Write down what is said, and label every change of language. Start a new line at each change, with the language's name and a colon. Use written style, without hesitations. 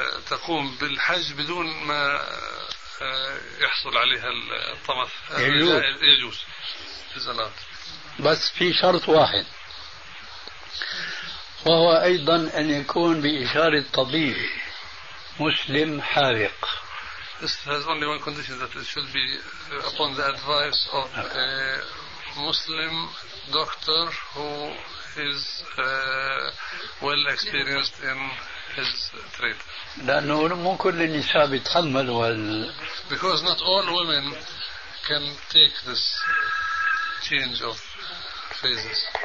Arabic: تقوم بالحج بدون ما يحصل عليها الطمث يجوز في الزلاط. بس في شرط واحد وهو أيضا أن يكون بإشارة طبيب مسلم حاذق.
English: This has only one condition, that it should be upon the advice of a Muslim doctor who is well experienced in his trade.
Arabic: لأنه مو كل النساء بتحمل وال.
English: Because not all women can take this change of phases.